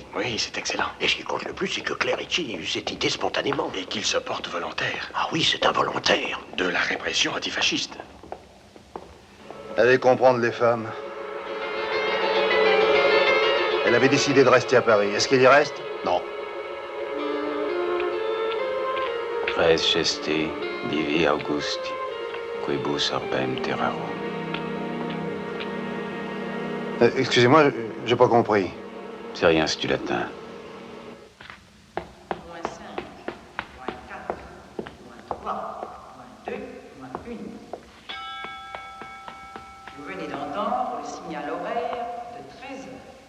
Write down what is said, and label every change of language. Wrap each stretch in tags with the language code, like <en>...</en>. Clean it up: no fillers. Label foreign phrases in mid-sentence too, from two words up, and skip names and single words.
<fr>Oui, c'est excellent. Et ce qui compte le plus, c'est que Clerici ait eu cette idée spontanément. Et qu'il se porte volontaire. Ah oui, c'est un volontaire. De la répression antifasciste. Allez comprendre les femmes. Elle avait décidé de rester à Paris. Est-ce qu'elle y reste? Non.</fr> <la>Res geste, divi Augusti, quibus orbem terrarum.</la> <fr>Excusez-moi, j'ai pas compris. C'est rien, c'est du latin. Vous venez d'entendre le signal horaire de 13 heures.</fr>